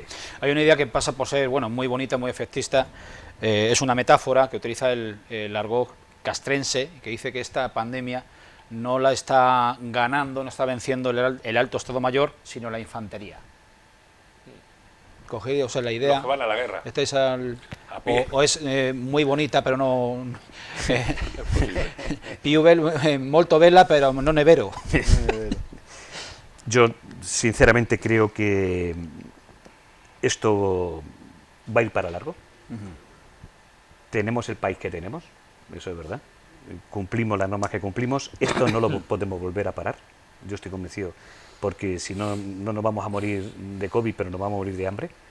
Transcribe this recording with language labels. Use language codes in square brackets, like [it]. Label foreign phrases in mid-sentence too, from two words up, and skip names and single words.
[es] Hay una idea que pasa por ser muy bonita, muy efectista. Es una metáfora que utiliza el argot castrense, que dice que esta pandemia no la está ganando, no está venciendo el alto Estado Mayor, sino la infantería. Cogéis la idea. Los que van a la guerra. Estáis A pie. o es muy bonita, pero no. [it] Più molto bella, pero non è vero. [es] Yo, sinceramente, creo que esto va a ir para largo. Tenemos el país que tenemos, eso es verdad. Cumplimos las normas que cumplimos. Esto no lo podemos volver a parar. Yo estoy convencido, porque si no, no nos vamos a morir de COVID, pero nos vamos a morir de hambre.